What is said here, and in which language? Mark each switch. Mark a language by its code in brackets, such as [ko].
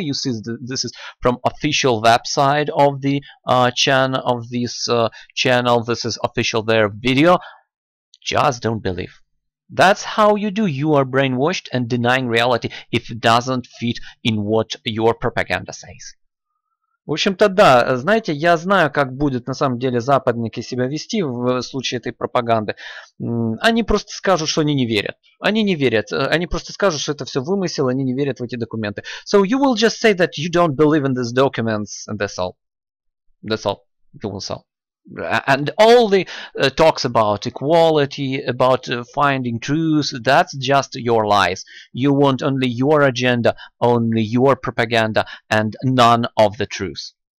[en] You see this is from official website of the channel of this channel. This is official their video. Just don't believe. That's how you do. You are brainwashed and denying reality if it doesn't fit in what your propaganda says. [ru] В общем-то, да, знаете, я знаю, как будут на самом деле западники себя вести в случае этой пропаганды. Они просто скажут, что они не верят. Они не верят. Они просто скажут, что это все вымысел, они не верят в эти документы. [en] So you will just say that you don't believe in these documents, and that's all. That's all. You will say. And all the talks about equality, about finding truth, that's just your lies. You want only your agenda, only your propaganda, and none of the truth.